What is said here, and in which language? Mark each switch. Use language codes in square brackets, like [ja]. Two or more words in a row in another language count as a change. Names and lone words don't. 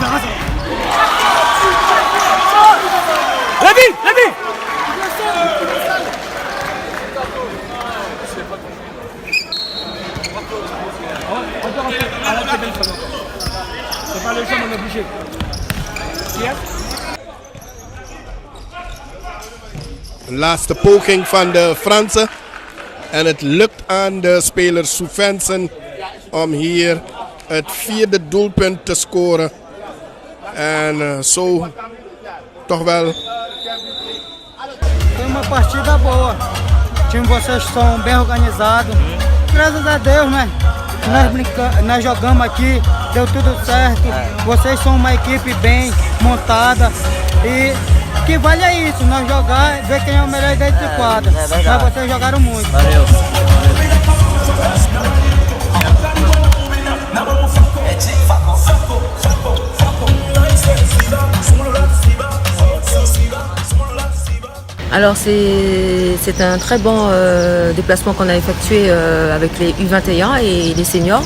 [fr] Lévi, Lévi. C'est pas le jeu, on est obligé. [nl] Een laatste poging van de Fransen. En het lukt aan de speler Souvensen om hier het 4e doelpunt te scoren. En zo toch wel. [pt] Foi uma partida boa. O time de vocês são bem organizados. Graças a Deus, né? Nós jogamos aqui, deu tudo certo. Vocês são uma equipe bem montada. E o que vale é isso, nós jogar e ver quem é o melhor dentro de quadra. Mas vocês jogaram muito. Valeu. [fr] Alors c'est un très bon déplacement qu'on a effectué avec les U21 et les seniors.